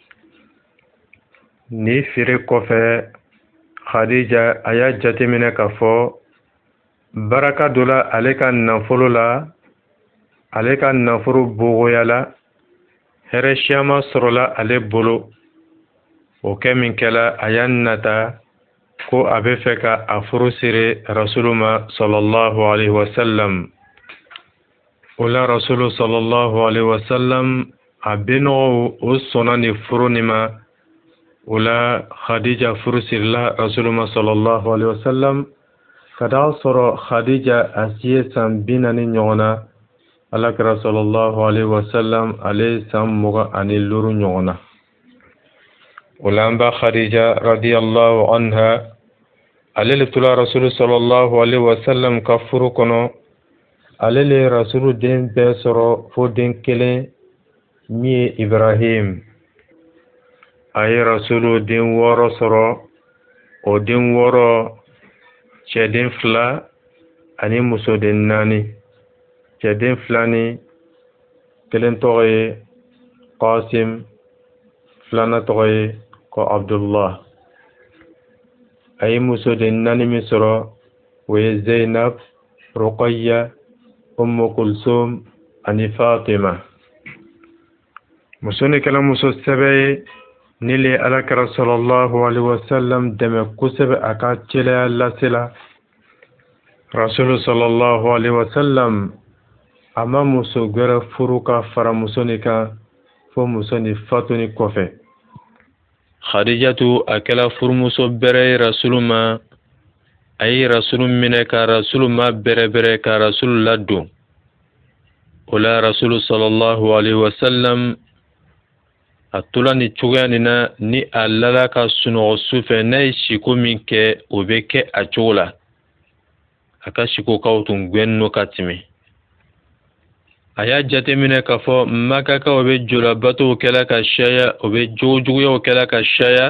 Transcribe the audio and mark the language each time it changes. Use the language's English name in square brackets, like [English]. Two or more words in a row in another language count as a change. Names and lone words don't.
[Bambara] Ni feere kɔfɛ, Khadija a y'a jateminɛ k'a fɔ baraka dɔ la ale ka nafolo la, ale ka nafolo bogoya la, hɛrɛ caman sɔrɔla ale bolo. O kɛ min kɛla, a y'a nata ko a bɛ fɛ ka a furu siri Rasulu ma [Arabic] صلى الله عليه وسلم. [Bambara] O la Rasulu [Arabic] صلى الله عليه وسلم [Bambara] a benɔgɔw o sɔnna ni furu nin ma. O la Khadija furu sirila Rasulu ma [Arabic] صلى الله عليه وسلم. [Bambara] Ka d'a sɔrɔ Khadija a si ye san 40 ɲɔgɔn na, Alakira [Arabic] صلى الله عليه وسلم [Bambara] ale san 25 ɲɔgɔn na. O la an ba Khadija [Arabic] رضي الله عنها, [Bambara] ale le tora Rasulu [Arabic] صلى الله عليه وسلم [Bambara] ka furu kɔnɔ. Ale le Rasulu den bɛɛ sɔrɔ fo den kelen min ye Ibrahim. A ye Rasulu den 6 sɔrɔ. O den 6, cɛden 2 ani musoden naani cɛden fila ni kelen tɔgɔ ye Qasim filanan tɔgɔ ye ko Abdullah. A ye musoden naani min sɔrɔ o ye Zainab, Ruqayya, Ummu Kulsum ani Fatima. Muso ni kɛla muso sɛbɛ ye ni le Alakira [Arabic] صلى الله عليه وسلم [Bambara] dɛmɛ kosɛbɛ a ka cɛlaya lasela. Rasulu [Arabic] صلى الله عليه وسلم [Bambara] a ma muso gɛrɛ furu ka fara muso ni kan fo muso ni fatuni kɔfɛ. Khadijatu a kɛla furumuso bɛrɛ ye Rasulu ma. A ye Rasulu minɛ ka Rasulu ma bɛrɛbɛrɛ ka Rasulu ladon. O la Rasulu [Arabic] صلى الله عليه وسلم [Bambara] a tola ni cogoya nin na ni a lala ka sunɔgɔ su fɛ n'a ye siko min kɛ o bɛ kɛ a cogo la. A ka sikokaw tun gwɛnno ka tɛmɛ. A y'a jateminɛ k'a fɔ Makakaw bɛ jolabatow kɛla ka caya, o bɛ jogojuguyaw kɛla ka caya.